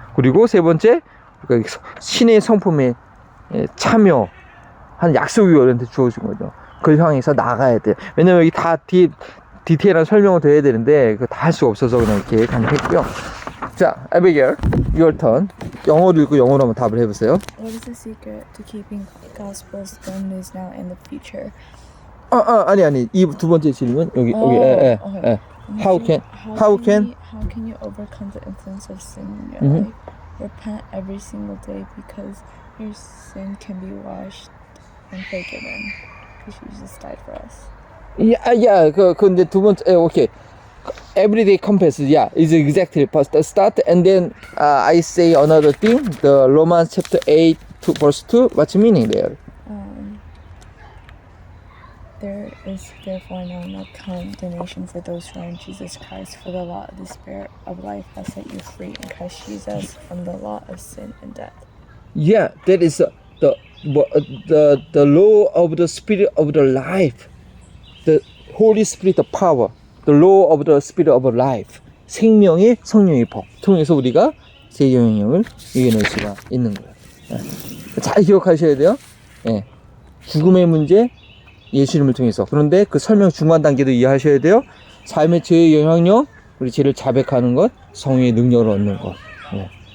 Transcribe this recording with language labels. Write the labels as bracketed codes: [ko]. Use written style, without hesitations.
[ko] 그리고 세 번째, 신의 성품에 참여한 약속이 우리한테 주어진 거죠. 그걸 향해서 나가야 돼요. 왜냐면 여기 다 디테일한 설명을 드려야 되는데 그거 다 할 수가 없어서 그냥 이렇게 간략했고요. 자, 아비게일, [en] your turn. [ko] 영어로 읽고 영어로 한번 답을 해보세요. [en] What is the secret to keeping Gospel's good news now and the future? [ko] 아니. 이 두 번째 질문 여기. [en] Okay. How can How can you overcome the influence of sin in your life? Repent every single day because your sin can be washed and forgiven because Jesus died for us. [ko] 근데 두 번째, 오케이. [en] Everyday compass, is exactly the start, and then I say another thing. The Romans chapter 8 to verse 2. What's the meaning there? There is therefore now no condemnation for those who are in Jesus Christ, for the law of the Spirit of life has set you free in Christ Jesus from the law of sin and death. Yeah, that is the law of the Spirit of the life, the Holy Spirit of power, the law of the Spirit of life. [ko] 생명의 성령의 법 통해서 우리가 제 영향력을 이겨낼 수가 있는 거예요. 예. 잘 기억하셔야 돼요. 예. 죽음의 문제, 예수님을 통해서. 그런데 그 설명 중간 단계도 이해하셔야 돼요. 삶의 죄의 영향력, 우리 죄를 자백하는 것, 성령의 능력을 얻는 것. 예.